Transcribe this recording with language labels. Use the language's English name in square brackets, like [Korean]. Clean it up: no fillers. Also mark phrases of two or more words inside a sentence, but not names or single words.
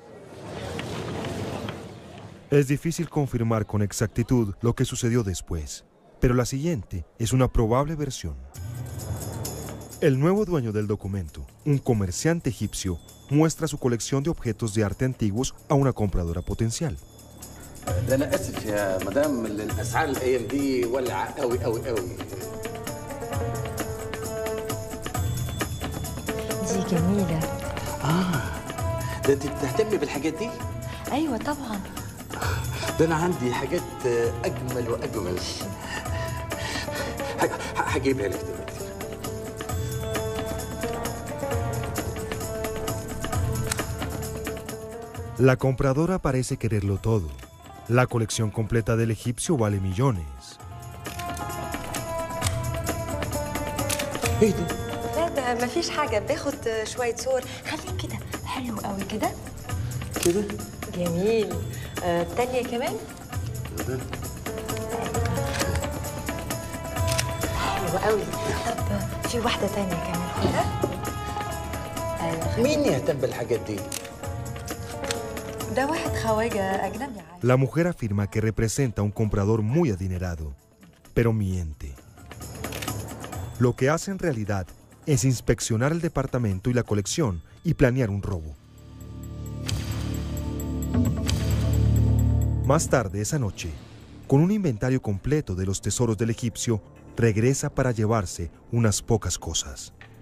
[Spanish] Es difícil confirmar con exactitud lo que sucedió después, pero la siguiente es una probable versión. El nuevo dueño del documento, un comerciante egipcio, muestra su colección de objetos de arte antiguos a una compradora potencial. [Arabic] دي جميلة. ده انت بتهتمي بالحاجات دي؟ أيوة طبعا. ده أنا عندي حاجات أجمل وأجمل. هجيبها لك دلوقتي. [Spanish] La compradora parece quererlo todo. La colección completa del egipcio vale millones. [Arabic] إيه ده؟ لا ده مفيش حاجة، باخد شوية صور. خليك كده، حلو قوي كده. كده؟ جميل. التانية كمان؟ ده حلو قوي. طب في واحدة تانية كمان كده. مين يهتم بالحاجات دي؟ ده واحد خواجة أجنبي. [Spanish] La mujer afirma que representa a un comprador muy adinerado, pero miente. Lo que hace en realidad es inspeccionar el departamento y la colección y planear un robo. Más tarde esa noche, con un inventario completo de los tesoros del egipcio, regresa para llevarse unas pocas cosas.